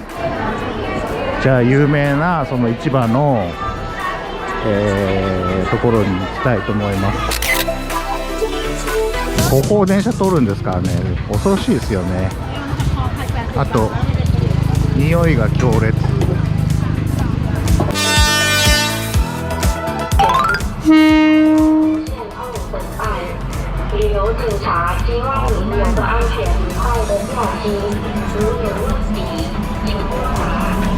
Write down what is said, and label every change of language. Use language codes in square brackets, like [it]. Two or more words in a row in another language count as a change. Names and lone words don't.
[ja] じゃあ有名なその市場の、ところに行きたいと思います。ここを電車通るんですからね、恐ろしいですよね。あと匂いが強烈。 [zh] 旅游警察希望你们游得安全愉快的假期，如有问题请拨打。